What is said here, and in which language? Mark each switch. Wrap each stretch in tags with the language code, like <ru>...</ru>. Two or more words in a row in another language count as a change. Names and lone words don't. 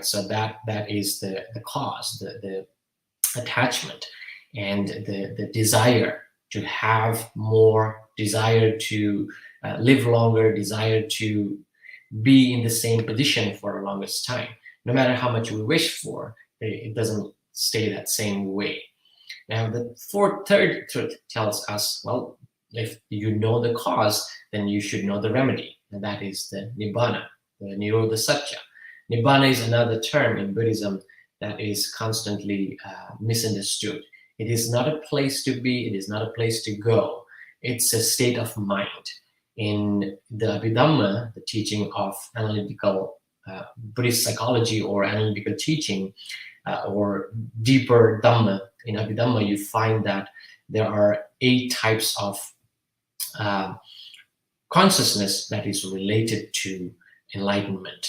<en>So that is the cause, the attachment, and the desire to have more, desire to live longer, desire to be in the same position for the longest time. No matter how much we wish for, it doesn't stay that same way. Now, the third truth tells us, well, if you know the cause, then you should know the remedy, and that is the nibbana, the</en> <pi>nirodha satya.</pi> <en>Nibbana is another term in Buddhism that is constantly misunderstood. It is not a place to be, it is not a place to go. It's a state of mind. In the Abhidhamma, the teaching of analytical Buddhist psychology or analytical teaching, or deeper Dhamma, in Abhidhamma, you find that there are 8 types of consciousness that is related to enlightenment.</en>